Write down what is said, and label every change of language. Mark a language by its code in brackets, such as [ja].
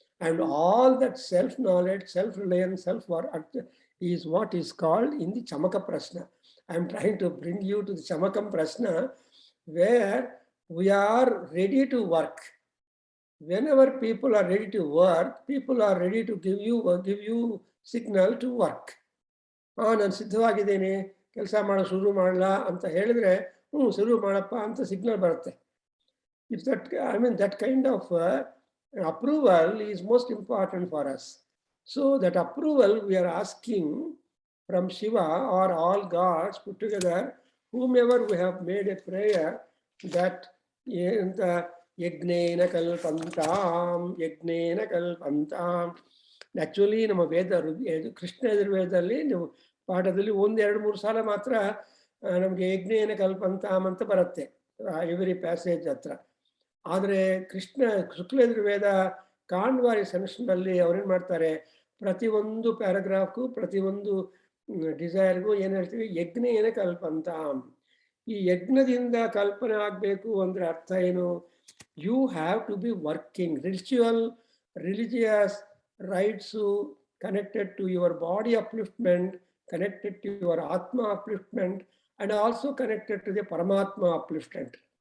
[en] And all that self-knowledge, self-reliance, self-worth is what is called in the Chamaka Prashna. I am trying to bring you to the Chamakam Prashna, where we are ready to work. Whenever people are ready to work, people are ready to give you signal to work. [kn] ನಾನು ಸಿದ್ಧವಾಗಿದ್ದೇನೆ, ಕೆಲಸ ಮಾಡೋ ಶುರು ಮಾಡಲ್ಲ ಅಂತ ಹೇಳಿದ್ರೆ, ಶುರು ಮಾಡಪ್ಪ ಅಂತ ಸಿಗ್ನಲ್ ಬರುತ್ತೆ. [en] If that, I mean, that kind of approval is most important for us. So that approval we are asking from Shiva or all gods put together, whomever we have made a prayer that [sa] Yagnena Kalpantam, Yagnena Kalpantam. [en] Actually, [kn] ನಮ್ಮ ವೇದ ಕೃಷ್ಣ ಯಜುರ್ವೇದದಲ್ಲಿ ನೀವು ಪಾಠದಲ್ಲಿ 1-2-3 ಸಲ ಮಾತ್ರ ನಮಗೆ ಯಜ್ಞೇನ ಕಲ್ಪಂತಾಮ್ ಅಂತ ಬರುತ್ತೆ [en] every passage [kn] ಹತ್ರ. ಆದರೆ ಕೃಷ್ಣ ಶುಕ್ಲ ಯಜುರ್ವೇದ ಕಾಂಡವಾರಿ ಸೆಷನ್ನಲ್ಲಿ ಅವ್ರೇನು ಮಾಡ್ತಾರೆ, ಪ್ರತಿಯೊಂದು ಪ್ಯಾರಾಗ್ರಾಫ್ಗೂ ಪ್ರತಿಯೊಂದು ಡಿಸೈರ್ಗೂ ಏನು ಹೇಳ್ತೀವಿ, ಯಜ್ಞೇನ ಕಲ್ಪಂತಾಮ್. ಈ ಯಜ್ಞದಿಂದ ಕಲ್ಪನೆ ಆಗಬೇಕು ಅಂದರೆ ಅರ್ಥ ಏನು? [en] You have to be working. Religious rights connected to your body upliftment, connected to your Atma upliftment, and also connected to the Paramatma upliftment.